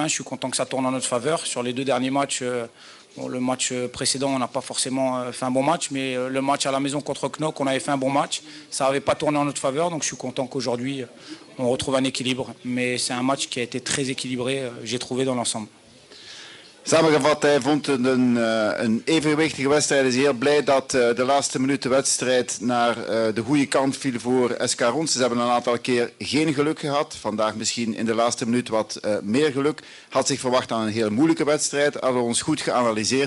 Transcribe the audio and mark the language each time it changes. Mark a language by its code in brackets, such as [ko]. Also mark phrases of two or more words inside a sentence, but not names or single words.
[fr] Je suis content que ça tourne en notre faveur. Sur les deux derniers matchs, le match précédent, on n'a pas forcément fait un bon match, mais le match à la maison contre Knock, on avait fait un bon match. Ça n'avait pas tourné en notre faveur, donc je suis content qu'aujourd'hui, on retrouve un équilibre. Mais c'est un match qui a été très équilibré, j'ai trouvé, dans l'ensemble. [nl] Samengevat, hij vond het een evenwichtige wedstrijd. Hij is heel blij dat de laatste minuut de wedstrijd naar de goede kant viel voor SK Ronse. Ze hebben een aantal keer geen geluk gehad. Vandaag misschien in de laatste minuut wat meer geluk. Had zich verwacht aan een heel moeilijke wedstrijd. Hadden ons goed geanalyseerd.